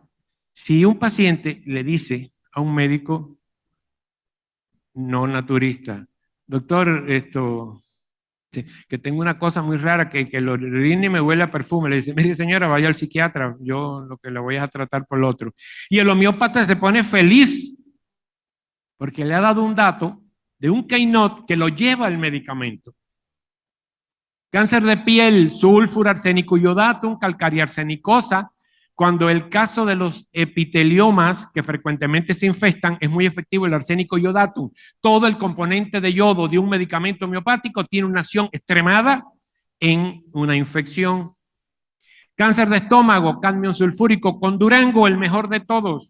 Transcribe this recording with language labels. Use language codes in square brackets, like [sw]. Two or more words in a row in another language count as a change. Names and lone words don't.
[es] Si un paciente le dice a un médico no naturista, doctor, que tengo una cosa muy rara, que el orine me huele a perfume, le dice, mire señora, vaya al psiquiatra, yo lo que le voy a tratar por lo otro. Y el homeópata se pone feliz, porque le ha dado un dato de un Kynot que lo lleva al medicamento. Cáncer de piel, sulfur, arsénico iodatum, calcárea arsenicosa. Cuando el caso de los epiteliomas, que frecuentemente se infestan, es muy efectivo el arsénico iodatum. Todo el componente de yodo de un medicamento homeopático tiene una acción extremada en una infección. Cáncer de estómago, cadmio sulfúrico, con Durango, el mejor de todos.